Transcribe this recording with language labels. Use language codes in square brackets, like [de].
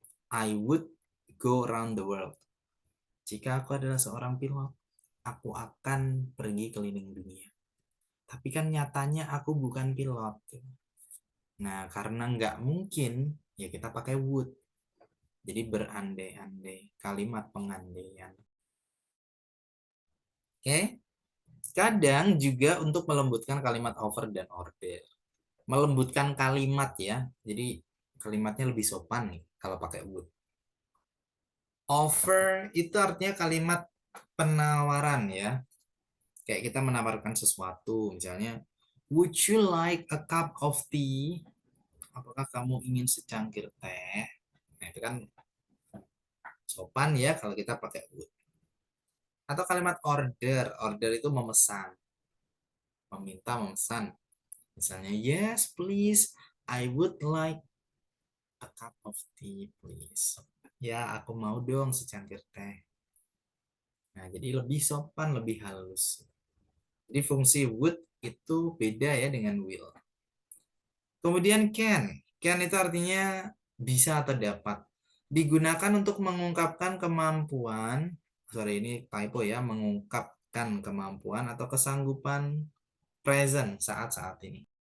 [en] I would go around the world. [id] Jika aku adalah seorang pilot, aku akan pergi keliling dunia. Tapi kan nyatanya aku bukan pilot. Nah, karena nggak mungkin, ya kita pakai would. Jadi berandai-andai, kalimat pengandaian. Oke? Kadang juga untuk melembutkan kalimat over dan order. Melembutkan kalimat ya. Jadi kalimatnya lebih sopan nih kalau pakai would. Offer itu artinya kalimat penawaran ya. Kayak kita menawarkan sesuatu, misalnya, [en] would you like a cup of tea? [id] Apakah kamu ingin secangkir teh? Nah, itu kan sopan ya kalau kita pakai would. Atau kalimat order. Order itu memesan. Meminta, memesan. Misalnya, [en] yes, please, I would like a cup of tea, please. [id] Ya, aku mau dong secangkir teh. Nah, jadi lebih sopan, lebih halus. Jadi fungsi would itu beda ya dengan will. Kemudian can. Can itu artinya bisa atau dapat. Digunakan untuk mengungkapkan kemampuan, sorry ini typo ya, mengungkapkan kemampuan atau kesanggupan present saat-saat ini.